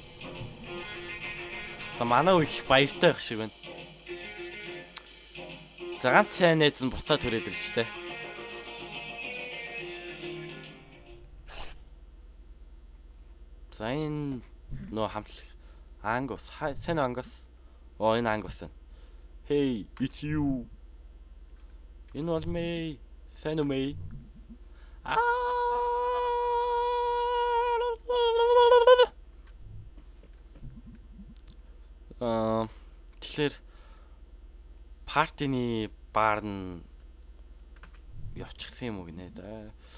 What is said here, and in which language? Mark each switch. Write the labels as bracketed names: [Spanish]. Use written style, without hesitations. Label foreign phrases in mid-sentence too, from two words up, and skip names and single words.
[Mongolian] За манай их баяртай байх шиг байна. За ганц сайн найз нь буцаад түрээд ирж штэ. За энэ нөө хамтлаг Ангус сайн Ангус. Оо энэ Ангус байна. [English] Hey, it's you. [Mongolian] Энэ бол Мэй. Сайн уу Мэй? Тэгэхээр партины баар нь явчихсан юм уу гинэ да.